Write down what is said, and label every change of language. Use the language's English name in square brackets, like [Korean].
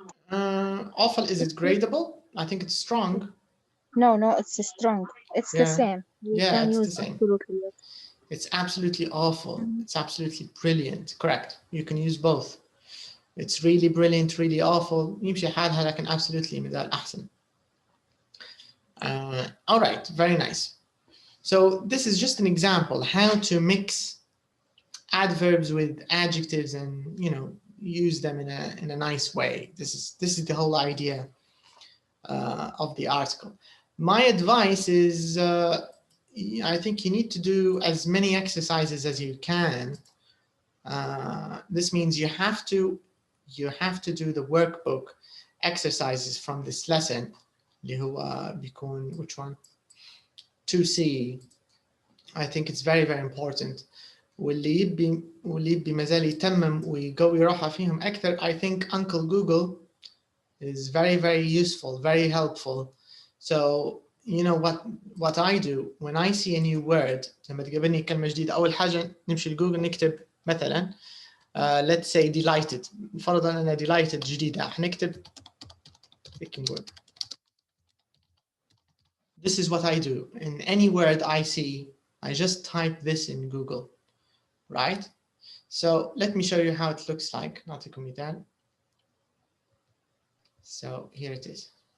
[English] Awful, is it gradable? I think it's strong. No, it's strong. It's the same. You can it's use the same. absolutely. It's absolutely awful. It's absolutely brilliant. Correct. You can use both. It's really brilliant, really awful. [Arabic] يمشي حالها لكن absolutely مثال أحسن. [English] All right, very nice. So this is just an example how to mix adverbs with adjectives and use them in a nice way. This is the whole idea of the article. My advice is I think you need to do as many exercises as you can. This means you have to do the workbook exercises from this lesson [Arabic] اللي هو بيكون [English] which one 2C. I think it's very very important. [Arabic] واللي يبي مازال يتمم ويقوي روحه فيهم أكثر. [English] I think Uncle Google is very very useful, very helpful. So what I do when I see a new word [Arabic] لما تقابلني كلمة جديدة أول حاجة نمشي لجوجل نكتب مثلا [English] let's say delighted. [Arabic] فرضا أنا delighted جديدة حنكتب picking word. [English] This is what I do. In any word I see, I just type this in Google, right? So let me show you how it looks like. [Arabic] نعطيكم مثال. [English] So here it is.